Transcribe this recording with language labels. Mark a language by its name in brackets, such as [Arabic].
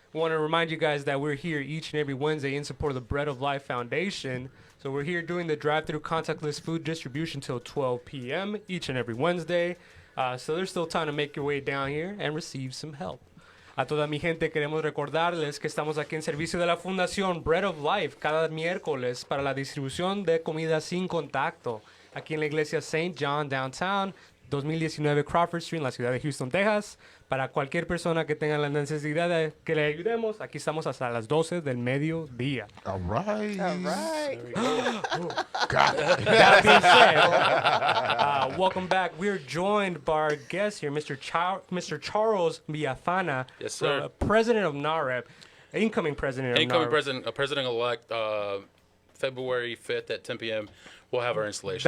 [English] We want to remind you guys that we're here each and every Wednesday in support of the Bread of Life Foundation. So we're here doing the drive-through contactless food distribution till 12 p.m. each and every Wednesday. So there's still time to make your way down here and receive some help. [Spanish] A toda mi gente queremos recordarles que estamos aquí en servicio de la Fundación Bread of Life cada miércoles para la distribución de comida sin contacto. Aquí en la iglesia St. John Downtown, 2019 Crawford Street, en la ciudad de Houston, Texas. Para cualquier persona que tenga la necesidad de que le ayudemos, aquí estamos hasta las 12 del mediodía. [English] All right. All right. Got it. That being said, welcome back. We're joined by our guest here, Mr. Charles Villafana, Yes, sir. President of NAREP, incoming president of Incoming NAREP. president-elect, February 5th at 10 p.m. We'll have our installation.